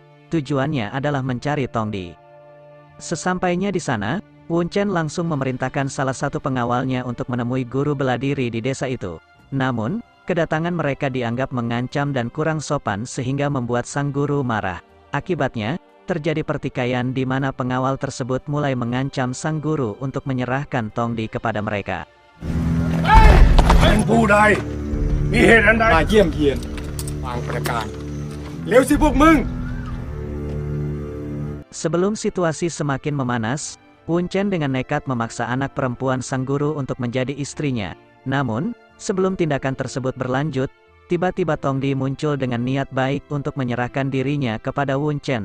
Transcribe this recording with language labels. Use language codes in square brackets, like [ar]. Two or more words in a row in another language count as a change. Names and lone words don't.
[id] Tujuannya adalah mencari Tongdi. Sesampainya di sana, Wun Chen langsung memerintahkan salah satu pengawalnya untuk menemui guru bela diri di desa itu. Namun, kedatangan mereka dianggap mengancam dan kurang sopan sehingga membuat sang guru marah. Akibatnya, terjadi pertikaian di mana pengawal tersebut mulai mengancam sang guru untuk menyerahkan Tongdi kepada mereka. [th] ๆเป็นผู้ใดมีเหตุอันใด มาเยี่ยมเยียนบางประการเร็วสิพวกมึง [id] Sebelum situasi semakin memanas, Wun Chen dengan nekat memaksa anak perempuan sang guru untuk menjadi istrinya. Namun, sebelum tindakan tersebut berlanjut, tiba-tiba Tongdi muncul dengan niat baik untuk menyerahkan dirinya kepada Wun Chen.